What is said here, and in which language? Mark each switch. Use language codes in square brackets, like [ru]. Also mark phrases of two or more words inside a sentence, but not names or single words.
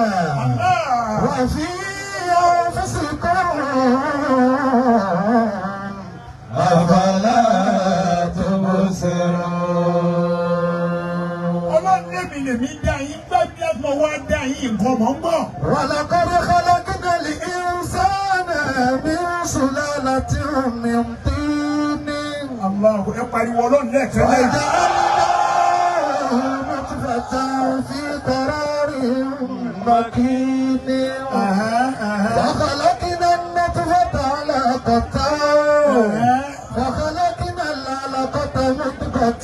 [ar] وفي أنفسكم أفلا تبصرون. [yo] Ọlọ́run lèmi dá yín gbẹ́bí mo wá dá yín nǹkan mọ̀ ń bọ̀. [ar] ولقد خلقنا الإنسان من سلالة من طين [yo] Allah ẹ pariwo Ọlọ́run lẹ́ẹ̀kan náà. [ar] وجعلناه نطفة في قرار مكين وخلقنا النطفة علقة فخلقنا العلقة مضغة